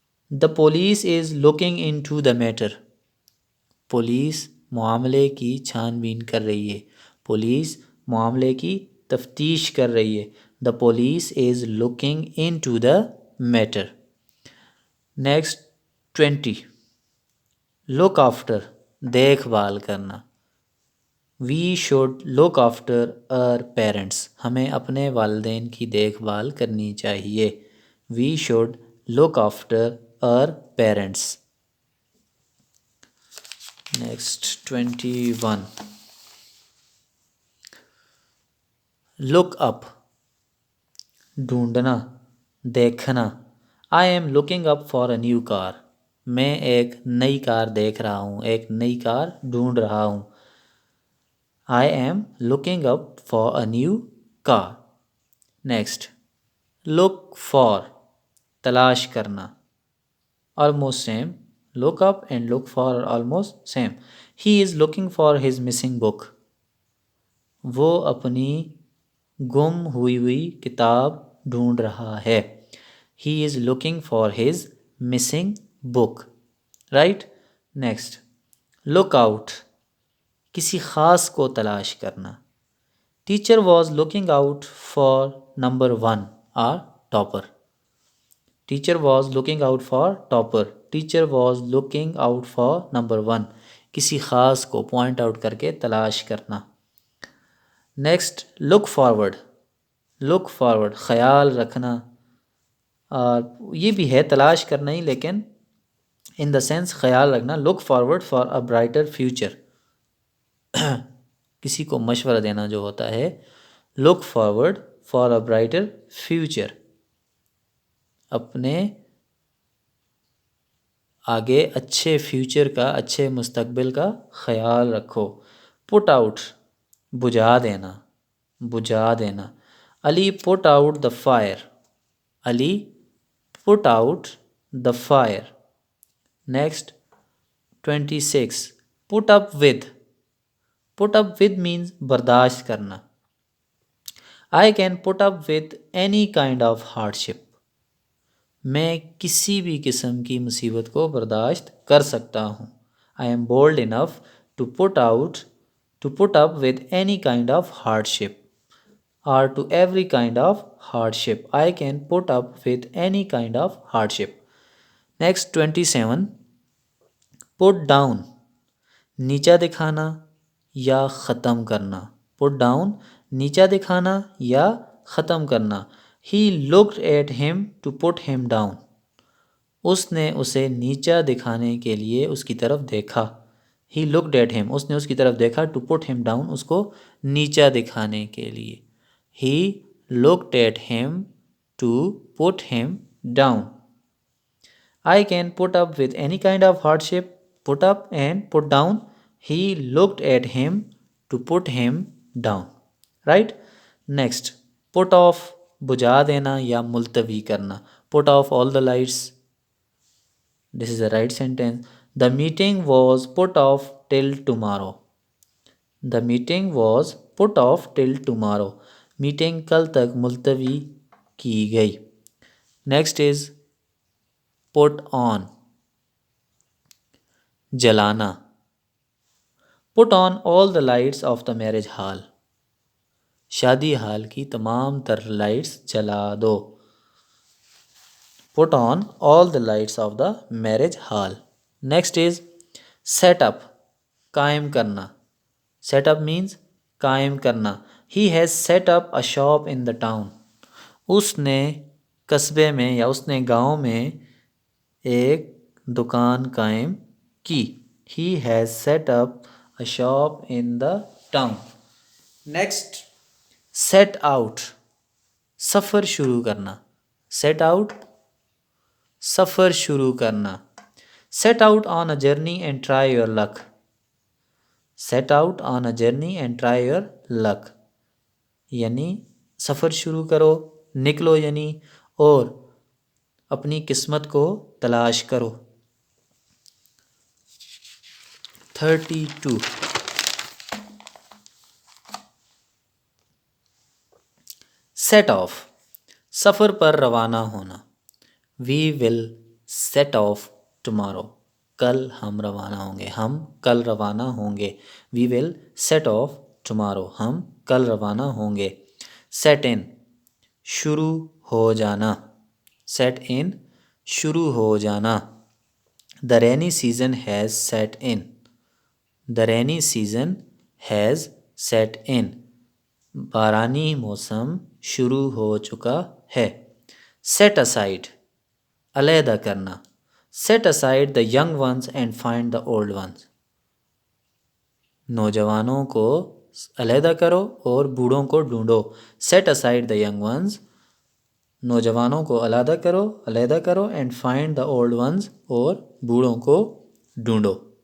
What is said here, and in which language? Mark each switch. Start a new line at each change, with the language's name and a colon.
English: The police is looking into the matter.
Urdu: Police معاملے کی چھان بین کر رہی ہے. پولیس معاملے کی تفتیش کر رہی ہے.
English: The police is looking into the matter. Next 20. Look after,
Urdu: دیکھ بھال کرنا.
English: We should look after our parents.
Urdu: ہمیں اپنے والدین کی دیکھ بھال کرنی چاہیے.
English: We should look after our parents. Next 21. Look up,
Urdu: ڈھونڈنا, دیکھنا.
English: I am looking up for a new car.
Urdu: میں ایک نئی کار دیکھ رہا ہوں, ایک نئی کار ڈھونڈ رہا ہوں.
English: I am looking up for a new car. Next, look for,
Urdu: تلاش کرنا.
English: Almost same. Look up and look for are almost same. He is looking for his missing book.
Urdu: وہ اپنی گم ہوئی کتاب ڈھونڈ رہا ہے.
English: He is looking for his missing book. Right? Next, look out,
Urdu: کسی خاص کو تلاش کرنا.
English: Teacher was looking out for number 1 or topper. Teacher was looking out for topper. Teacher was looking out for number 1.
Urdu: کسی خاص کو
English: point out
Urdu: کر کے تلاش کرنا.
English: Next, look forward. look forward,
Urdu: خیال رکھنا. اور یہ بھی ہے تلاش کرنا ہی, لیکن
English: in the sense
Urdu: خیال رکھنا.
English: look forward for a brighter future.
Urdu: کسی کو مشورہ دینا جو ہوتا ہے.
English: look forward for a brighter future.
Urdu: اپنے آگے اچھے فیوچر کا, اچھے مستقبل کا خیال رکھو.
English: put out,
Urdu: بجھا دینا, بجھا دینا.
English: Ali put out the fire. Ali put out the fire. Next 26. put up with. put up with means
Urdu: برداشت کرنا.
English: I can put up with any kind of hardship.
Urdu: میں کسی بھی قسم کی مصیبت کو برداشت کر سکتا ہوں.
English: I am bold enough to put up with any kind of hardship or to every kind of hardship. I can put up with any kind of hardship. Next 27. put down,
Urdu: نیچا دکھانا یا ختم کرنا.
English: put down,
Urdu: نیچا دکھانا یا ختم کرنا.
English: He looked at him to put him down.
Urdu: اس نے اسے نیچا دکھانے کے لیے اس کی طرف دیکھا.
English: He looked at him,
Urdu: اس نے اس کی طرف دیکھا.
English: to put him down,
Urdu: اس کو نیچا دکھانے کے لیے.
English: He looked at him to put him down. I can put up with any kind of hardship. put up and put down. He looked at him to put him down. Right? Next, put off,
Urdu: بجھا دینا یا ملتوی کرنا.
English: put off all the lights. This is the right sentence. The meeting was put off till tomorrow. The meeting was put off till tomorrow.
Urdu: Meeting کل تک ملتوی کی گئی.
English: next is put on,
Urdu: جلانا.
English: put on all the lights of the marriage hall.
Urdu: شادی hall کی تمام تر lights جلا دو.
English: put on all the lights of the marriage hall. Next is set up,
Urdu: قائم کرنا.
English: set up means
Urdu: قائم کرنا.
English: He has set up a shop in the town.
Urdu: اس نے قصبے میں یا اس نے گاؤں میں ایک دکان قائم کی.
English: He has set up a shop in the town. Next, set out,
Urdu: سفر شروع کرنا.
English: set out,
Urdu: سفر شروع کرنا.
English: set out on a journey and try your luck. set out on a journey and try your luck.
Urdu: یعنی سفر شروع کرو, نکلو یعنی, اور اپنی قسمت کو تلاش کرو. 32.
English: set off,
Urdu: سفر پر روانہ ہونا.
English: We will set off tomorrow.
Urdu: کل ہم روانہ ہوں گے. ہم کل روانہ ہوں گے.
English: We will set off tomorrow.
Urdu: ہم کل روانہ ہوں گے.
English: set in
Urdu: شروع ہو جانا,
English: set in
Urdu: شروع ہو جانا.
English: The rainy season has set in. The rainy season has set in.
Urdu: بارانی موسم شروع ہو چکا ہے.
English: Set aside
Urdu: علیحدہ کرنا.
English: Set aside the young ones and find the old ones.
Urdu: نوجوانوں کو علیحدہ کرو اور بوڑھوں کو ڈھونڈو.
English: Set aside the young ones,
Urdu: نوجوانوں کو علیحدہ کرو
English: and find the old ones,
Urdu: اور بوڑھوں کو ڈھونڈو.